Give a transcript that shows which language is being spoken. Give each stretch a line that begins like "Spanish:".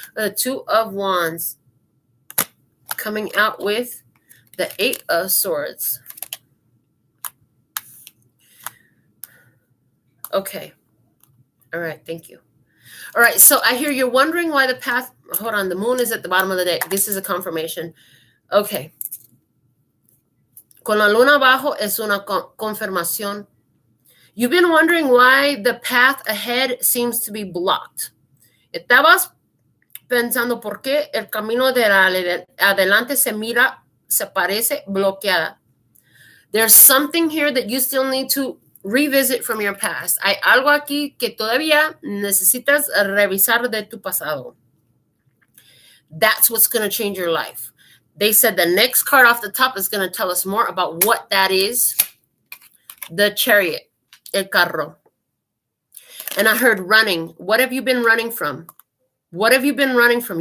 English: The 2 of Wands. Coming out with the 8 of Swords. Okay. All right. Thank you. All right. So I hear you're wondering why the path. Hold on. The moon is at the bottom of the deck. This is a confirmation. Okay.
Spanish: Con la luna abajo es una confirmación.
English: You've been wondering why the path ahead seems to be blocked.
Spanish: Estabas pensando por qué el camino de adelante se parece bloqueada.
English: There's something here that you still need to revisit from your past.
Spanish: Hay algo aquí que todavía necesitas revisar de tu pasado.
English: That's what's going to change your life. They said the next card off the top is going to tell us more about what that is. The Chariot,
Spanish: el carro.
English: And I heard running. What have you been running from? What have you been running from?